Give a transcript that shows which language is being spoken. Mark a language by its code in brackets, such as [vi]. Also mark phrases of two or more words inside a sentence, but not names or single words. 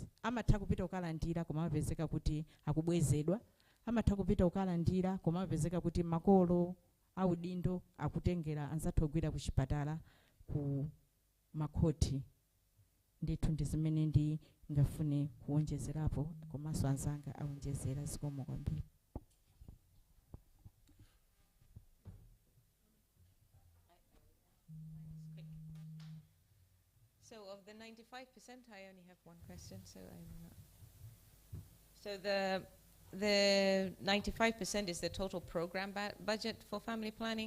[ny] Amatha kupita ukalandira koma amapezeka kuti akubwezedwa, amatha kupita ukalandira koma amapezeka kuti makolo audindo akutengera anzathu ogwira ku chipatala ku makhoti ndithu ndi zimene ndi ngafune kuwonjezerapo komanso anzanga awonjezera zikomo kwambiri. [en] So of the 95%, I only have one question, so I'm not. So the 95% is the total program budget for family planning.